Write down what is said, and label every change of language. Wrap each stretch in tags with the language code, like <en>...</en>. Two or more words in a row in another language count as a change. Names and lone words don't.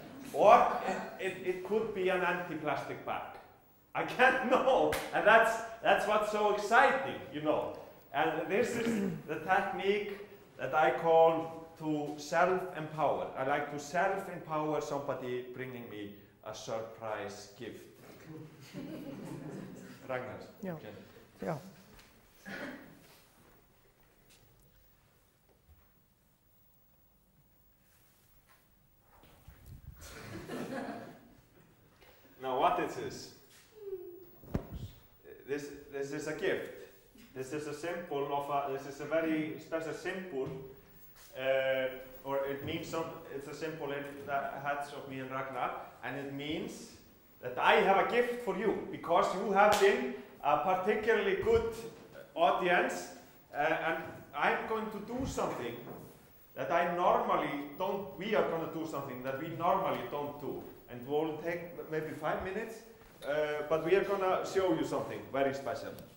<en>Or it could be an anti-plastic bag. I can't know, and that's what's so exciting, you know. And this is the technique that I call to self-empower. I like to self-empower somebody bringing me a surprise gift. Ragnar.</en> <is>Já. Já.</is> <en>Now what is this? This is a gift. This is a symbol of this is a very special symbol, or it means it's a symbol in the heads of me and Ragnar, and it means that I have a gift for you, because you have been a particularly good audience, and I'm going to do something that I normally don't, we are going to do something that we normally don't do, and it will take maybe 5 minutes, but we are going to show you something very special.</en>